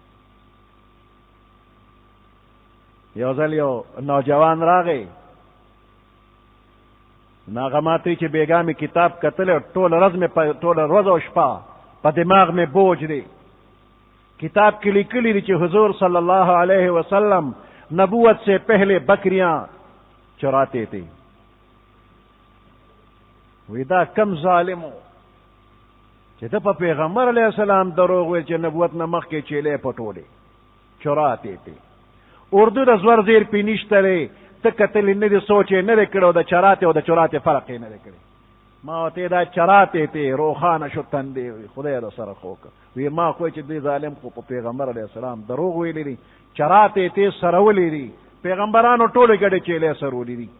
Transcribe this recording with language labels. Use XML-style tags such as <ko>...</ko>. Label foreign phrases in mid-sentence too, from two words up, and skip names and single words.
<ps>یو ځل یو نوجوان راغی، هغه ماته چې بیګا مې کتاب کتلی، ټوله ورځ او شپه په دماغ مې بوج دی. کتاب کې لیکلی دی چې</ps> <ur>حضور صلی اللہ علیہ وسلم نبوت سے پہلے بکریاں چراتے تھے.</ur> <ps>وی دا کم ظالمو چې د په پیغمبر علیہ السلام دروغ ویل چې نبوت نه مخکې چیلې پټولې</ps> <ur>چراتے تھے.</ur> <ps>اردو د زور زیر پې نشته دی، ته کتلې نه دي، سوچ یې نه دی کړی، او د چراتے او د چراتے فرق یې نه دی کړی. ما ورته دا</ps> <ur>چراتے تھے</ur> <ps>روخانه شو تندې، خدای در سره خو وکړه. وی ما خو چې دوی ظالم خو په پیغمبر علیہ السلام دروغ ویلی دي،</ps> <ur>چراتے تھے</ur> <ps>سرولې دي، پیغمبرانو ټولې ګډې چیلې سرولې دي.</ps>